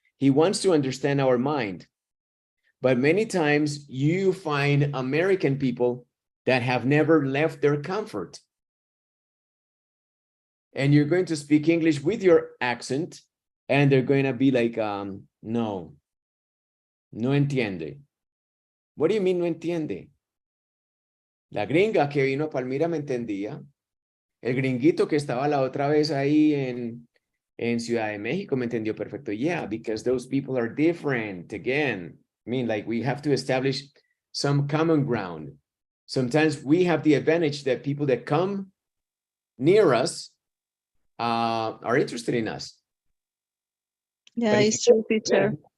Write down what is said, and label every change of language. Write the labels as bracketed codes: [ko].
[en] He wants to understand our mind. But many times you find American people that have never left their comfort. And you're going to speak English with your accent, and they're going to be like, [es] no entiende. [en] What do you mean [es] no entiende? La gringa que vino a Palmira me entendía. El gringuito que estaba la otra vez ahí en Ciudad de México me entendió perfecto. [en] Yeah, because those people are different. Again, I mean, like, we have to establish some common ground. Sometimes we have the advantage that people that come near us are interested in us. Yeah, it's true, teacher.